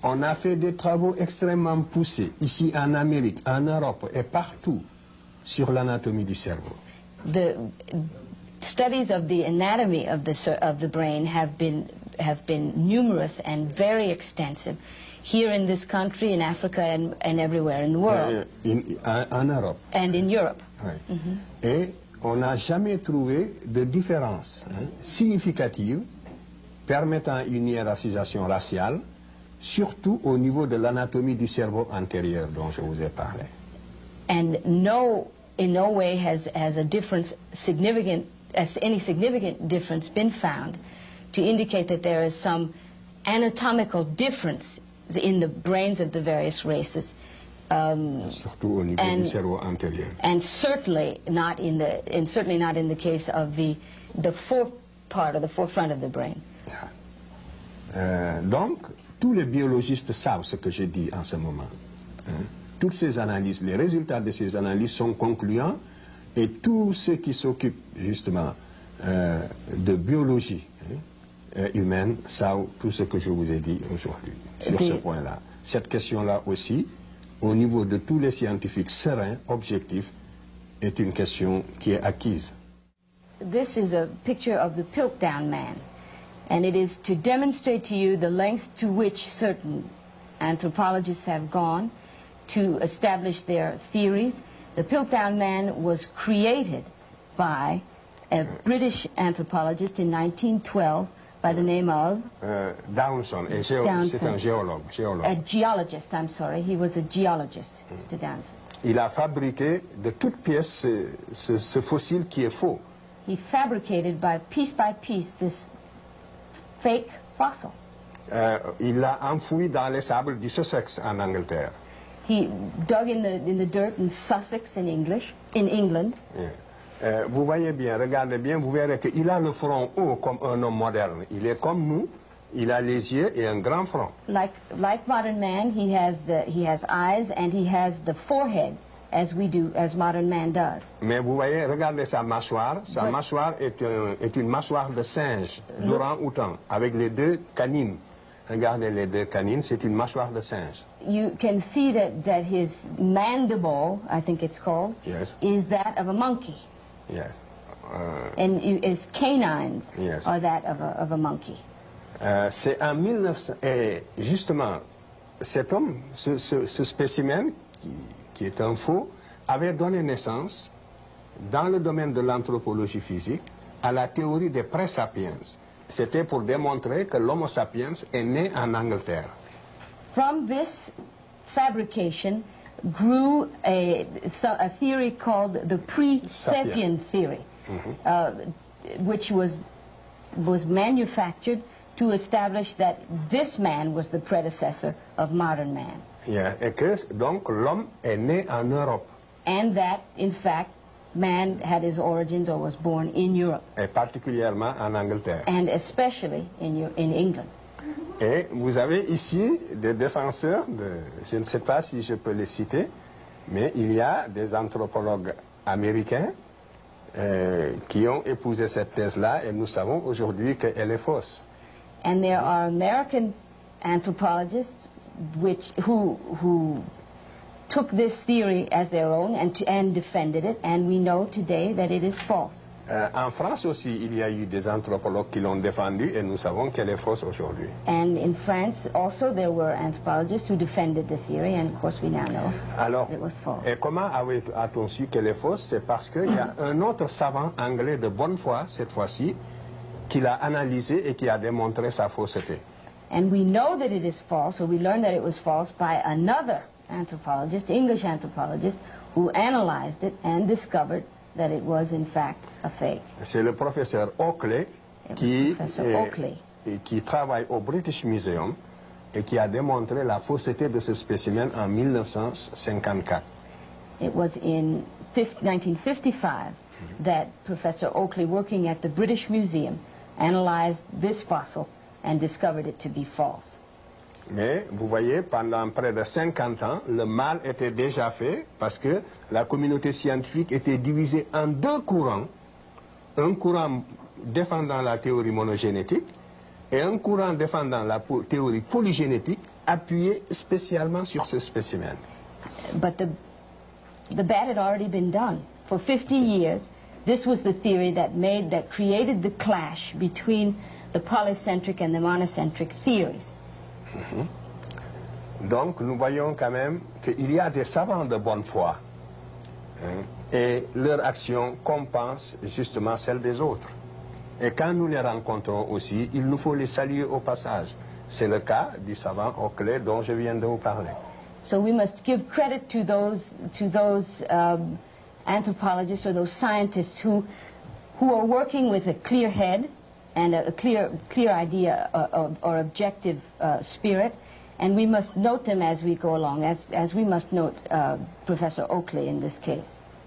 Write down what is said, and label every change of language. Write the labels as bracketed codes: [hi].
[fr] On a fait des travaux extrêmement poussés ici en Amérique, en Europe et partout sur l'anatomie du cerveau. [en] The studies of the anatomy of the brain have been numerous and very extensive here in this country, in Africa, and everywhere in the world. [fr] En Europe. [en] And in Europe. [fr] Oui. Et on n'a jamais trouvé de différence significative permettant une hiérarchisation raciale, surtout au niveau de l'anatomie du cerveau antérieur dont je vous ai parlé. [en] And in no way has any significant difference been found to indicate that there is some anatomical difference in the brains of the various races. [fr] Surtout au niveau du cerveau antérieur. [en] And certainly not in the case of the forefront of the brain. [fr] Donc, tous les biologistes savent ce que je dis en ce moment. Toutes ces analyses, les résultats de ces analyses sont concluants, et tous ceux qui s'occupent justement de biologie humaine savent tout ce que je vous ai dit aujourd'hui sur ce point-là. Cette question-là aussi, au niveau de tous les scientifiques sereins, objectifs, est une question qui est acquise. [en] This is a picture of the Piltdown man, and it is to demonstrate to you the lengths to which certain anthropologists have gone to establish their theories. The Piltdown man was created by a British anthropologist in 1912 by the name of [fr] Downson, c'est un géologue. [en] A geologist, I'm sorry. He was a geologist, Mr. Downson. [fr] Il a fabriqué de toutes pièces ce fossile qui est faux. [en] He fabricated by piece this fake fossil. [fr] Il l'a enfoui dans les sables du Sussex en Angleterre. [en] He dug in the dirt in Sussex in England. [fr] Vous voyez bien, regardez bien, vous verrez qu'il a le front haut comme un homme moderne. Il est comme nous, il a les yeux et un grand front. [en] Like modern man, he has eyes and he has the forehead as modern man does. [fr] Mais vous voyez, regardez sa mâchoire. Sa mâchoire est une mâchoire de singe, d'orang-outan, avec les deux canines. Regardez les deux canines, c'est une mâchoire de singe. [en] You can see that his mandible, I think it's called, Yes. is that of a monkey. Yes. And his canines Yes. are that of a monkey. [fr] C'est en 1900... Et justement, cet homme, ce spécimen, qui est un faux, avait donné naissance, dans le domaine de l'anthropologie physique, à la théorie des pré-sapiens. C'était pour démontrer que l'Homo sapiens est né en Angleterre. [en] From this fabrication grew a theory called the pre-sapien theory, which was manufactured to establish that this man was the predecessor of modern man. Yeah. [fr] Et que donc l'homme est né en Europe. [en] And that, in fact, man had his origins or was born in Europe. [fr] Et particulièrement en Angleterre. [en] And especially in England. [fr] Et vous avez ici des défenseurs, je ne sais pas si je peux les citer, mais il y a des anthropologues américains qui ont épousé cette thèse-là et nous savons aujourd'hui qu'elle est fausse. [en] And there are American anthropologists who took this theory as their own and defended it, and we know today that it is false. [fr] En France aussi, il y a eu des anthropologues qui l'ont défendue et nous savons qu'elle est fausse aujourd'hui. [en] And in France also there were anthropologists who defended the theory, and of course we now know it was false. [fr] Et comment a-t-on su qu'elle est fausse? C'est parce qu'il y a un autre savant anglais de bonne foi, cette fois-ci, qui l'a analysé et qui a démontré sa fausseté. [en] And we know that it is false, or we learned that it was false by another anthropologist, English anthropologist, who analyzed it and discovered that it was in fact a fake. [fr] C'est le professeur Oakley qui travaille au British Museum et qui a démontré la fausseté de ce spécimen en 1954. [en] It was in 1955 that Professor Oakley, working at the British Museum, analyzed this fossil and discovered it to be false. [fr] Mais vous voyez, pendant près de 50 ans, le mal était déjà fait parce que la communauté scientifique était divisée en deux courants. Un courant défendant la théorie monogénétique et un courant défendant la théorie polygénétique appuyé spécialement sur ce spécimen. [en] But the bad had already been done. For 50 years, this was the theory that created the clash between the polycentric and the monocentric theories. [fr] Donc nous voyons quand même qu'il y a des savants de bonne foi et leur action compense justement celle des autres. Et quand nous les rencontrons aussi, il nous faut les saluer au passage. C'est le cas du savant Oakley dont je viens de vous parler. [en] So we must give credit to those anthropologists or those scientists who are working with a clear head and a clear idea or objective spirit, and we must note them as we go along, as we must note Professor Oakley in this case.